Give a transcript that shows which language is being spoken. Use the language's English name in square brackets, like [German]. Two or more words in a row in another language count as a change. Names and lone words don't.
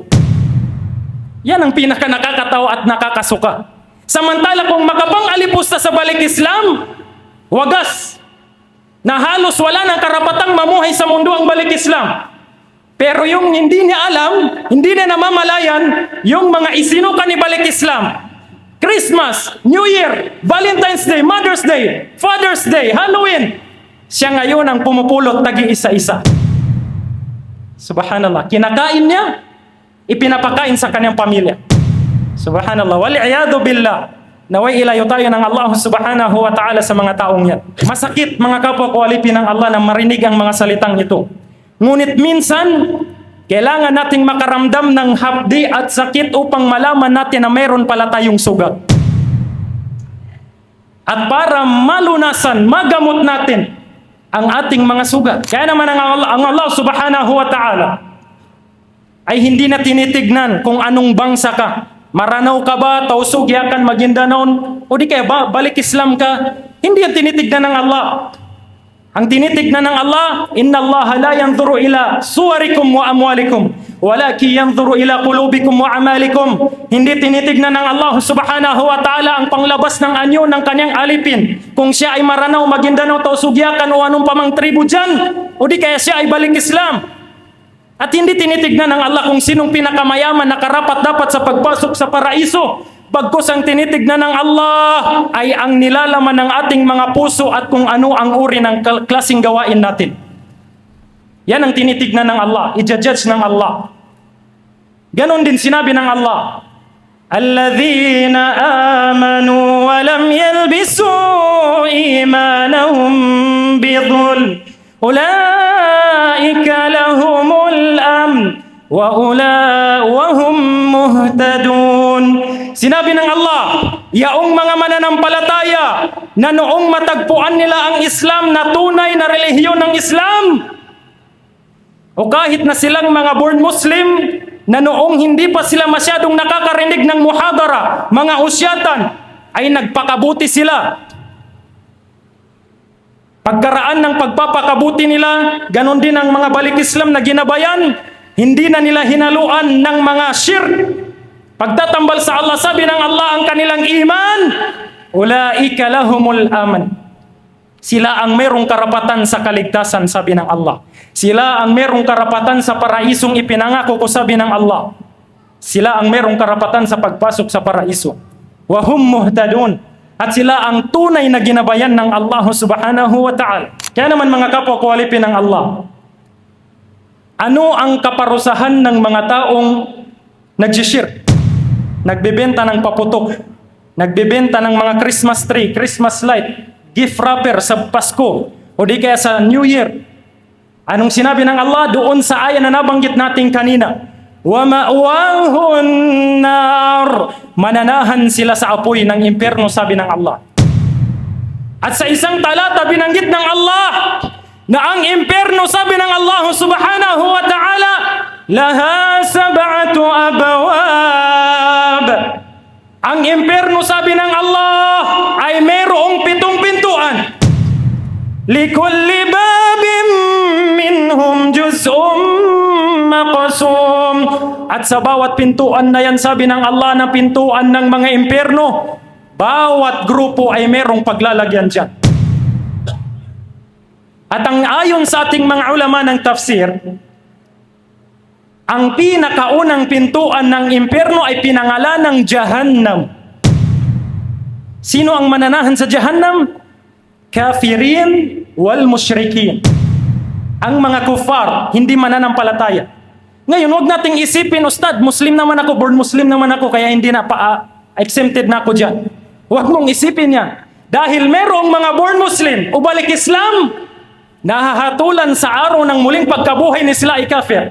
[Filipino] Yan ang pinaka nakakatawa at nakakasuka. Samantala kung makapang-alipusta sa balik Islam, wagas, na halos wala ng karapatang mamuhay sa mundo ang balik Islam. Pero yung hindi niya alam, hindi niya namamalayan, yung mga isinuka ni balik Islam, Christmas, New Year, Valentine's Day, Mother's Day, Father's Day, Halloween, siya ngayon ang pumupulot tagi isa-isa. Subhanallah, kinakain niya, ipinapakain sa kanyang pamilya. [Arabic] سبحان الله، والعياذ بالله. [Filipino] Naway ilayo tayo ng [Arabic] الله سبحانه وتعالى [Filipino] sa mga taong yan. Masakit mga kapwa ko alipin ng Allah na marinig ang mga salitang ito. Ngunit minsan, kailangan nating makaramdam ng hapdi at sakit upang malaman natin na mayroon pala tayong sugat. At para malunasan, magamot natin ang ating mga sugat. Kaya naman ang [Arabic] الله سبحانه وتعالى [Filipino] ay hindi na tinitignan kung anong bangsa ka. Maranaw ka ba, Tausug, Yakan, Maguindanao, o di kaya ba, balik Islam ka? Hindi yan tinitignan ng Allah. Ang tinitignan ng Allah, [Arabic] إن الله لا ينظر إلى صوركم وأموالكم، ولكن ينظر إلى قلوبكم وأعمالكم. [Filipino] Hindi tinitignan ng [Arabic] الله سبحانه وتعالى [Filipino] ang panglabas ng anyo ng kanyang alipin. Kung siya ay Maranaw, Maguindanao, Tausug, Yakan, o anong pamang tribu dyan, o di kaya siya ay balik Islam. At hindi tinitignan ng Allah kung sinong pinakamayaman na karapat dapat sa pagpasok sa paraiso. Bagkus ang tinitignan ng Allah ay ang nilalaman ng ating mga puso at kung ano ang uri ng klaseng gawain natin. Yan ang tinitignan ng Allah, i-judge ng Allah. Ganon din sinabi ng Allah, [Arabic] الذين آمنوا ولم يلبسوا إيمانهم بظلم أولئك لهم الأمن وهم مهتدون. [Filipino] Sinabi ng Allah, yaong mga mananampalataya na noong matagpuan nila ang Islam na tunay na relihiyon ng Islam, o kahit na silang mga [English] born Muslim, [Filipino] na noong hindi pa sila masyadong nakakarinig ng muhadara, mga usyatan, ay nagpakabuti sila. Pagkaraan ng pagpapakabuti nila, ganon din ang mga balik Islam na ginabayan, hindi na nila hinaluan ng mga shirk. Pagtatambal sa Allah, sabi ng Allah ang kanilang iman, [Arabic] أولئك لهم الأمن. [Filipino] Sila ang merong karapatan sa kaligtasan, sabi ng Allah. Sila ang merong karapatan sa paraisong ipinangako ko, sabi ng Allah. Sila ang merong karapatan sa pagpasok sa paraiso. [Arabic] وهم مهتدون. [Filipino] At sila ang tunay na ginabayan ng [Arabic] الله سبحانه وتعالى. [Filipino] Kaya naman mga kapwa ko alipin ng Allah, ano ang kaparusahan ng mga taong nagsishirk? Nagbebenta ng paputok, nagbebenta ng mga [English] Christmas tree, Christmas light, gift wrapper [Filipino] sa Pasko o di kaya sa New Year. Anong sinabi ng Allah doon sa aya na nabanggit natin kanina? [Arabic] ومأواهم النار. [Filipino] Mananahan sila sa apoy ng impyerno, sabi ng Allah. At sa isang talata binanggit ng Allah na ang impyerno, sabi ng [Arabic] الله سبحانه وتعالى, لها سبعة أبواب. [Filipino] Ang impyerno, sabi ng Allah, ay mayroong 7 pintuan. [Arabic] لكل باب منهم جزء مقسوم. [Filipino] At sa bawat pintuan na yan, sabi ng Allah, na pintuan ng mga impyerno, bawat grupo ay mayroong paglalagyan dyan. At ang ayon sa ating mga ulama ng tafsir, ang pinakaunang pintuan ng impyerno ay pinangalan ng Jahannam. Sino ang mananahan sa Jahannam? [Arabic] كافرين والمشركين. [Filipino] Ang mga kufar, hindi mananampalataya. Ngayon, huwag nating isipin, Ustad, Muslim naman ako, [English] born Muslim [Filipino] naman ako, kaya hindi na exempted na ako dyan. Huwag mong isipin yan. Dahil merong mga [English] born Muslim, [Filipino] ubalik Islam, nahahatulan sa araw ng muling pagkabuhay ni sila ay kafir.